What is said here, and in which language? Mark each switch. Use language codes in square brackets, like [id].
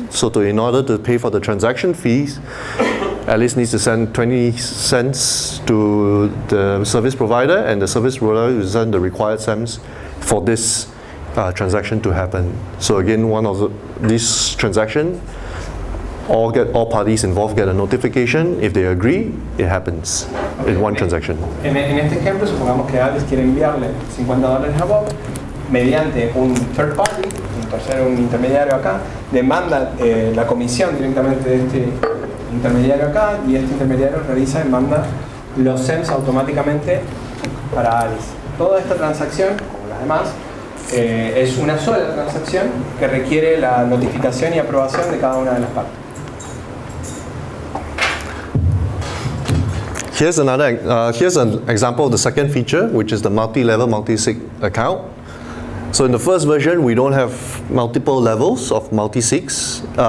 [en] So in order to pay for the transaction fees, Alice needs to send 20 cents to the service provider, and the service provider will send the required cents for this transaction to happen. So again, one of these transactions, all parties involved get a notification. If they agree, it happens in one transaction. [es] En este ejemplo, supongamos que Alice quiere enviarle $50 a Bob mediante un third party, un intermediario acá, demanda la comisión directamente de este intermediario acá, y este intermediario realiza y manda los cents automáticamente para Alice. Toda esta transacción, como las demás, es una sola transacción que requiere la notificación y aprobación de cada una de las partes. [en] Here's an example of the second feature, which is the multi-level, multi-sig account. So in the first version, we don't have multiple levels of multi-sigs.